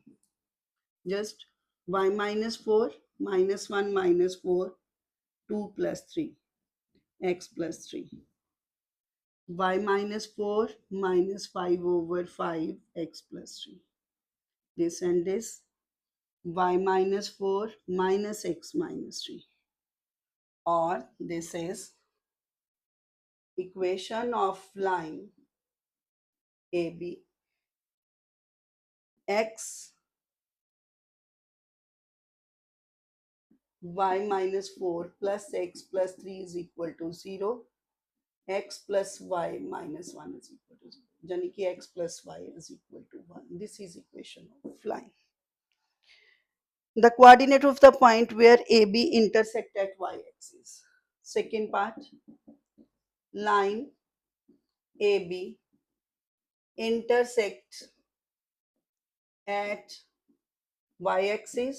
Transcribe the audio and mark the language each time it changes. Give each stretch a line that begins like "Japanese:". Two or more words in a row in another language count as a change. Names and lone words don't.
English: Just y minus 4 minus 1 minus 4, 2 plus 3, x plus 3. Y minus 4 minus 5 over 5, x plus 3. This and this, y minus 4 minus x minus 3. Or this is equation of line AB. X y minus 4 plus x plus 3 is equal to 0. X plus y minus 1 is equal to 0.
Hindi: यानी कि
English: x plus y is equal to 1. This is equation of line. The coordinate of the point where AB intersect at y-axis. Second part, line AB intersect at y-axis.